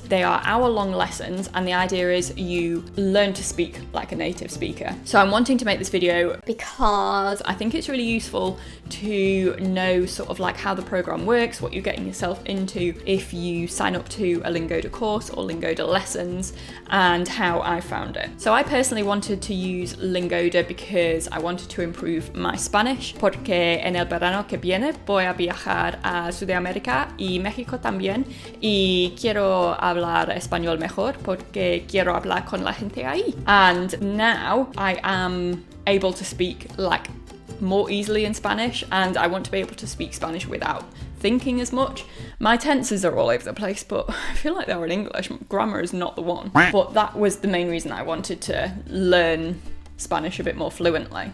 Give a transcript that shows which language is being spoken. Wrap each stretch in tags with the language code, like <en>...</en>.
<en>They are hour-long lessons, and the idea is you learn to speak like a native speaker. So I'm wanting to make this video because I think it's really useful to know sort of like how the program works, what you're getting yourself into if you sign up to a Lingoda course or Lingoda lessons, and how I found it. So I personally wanted to use Lingoda because I wanted to improve my Spanish,</en> <es>porque en el verano que viene voy a viajar a Sudamérica y México también, y quiero hablar español mejor porque quiero hablar con la gente ahí.</es> <en>And now I am able to speak like more easily in Spanish, and I want to be able to speak Spanish without thinking as much. My tenses are all over the place, but I feel like they're in English. Grammar is not the one. But that was the main reason I wanted to learn Spanish a bit more fluently.</en>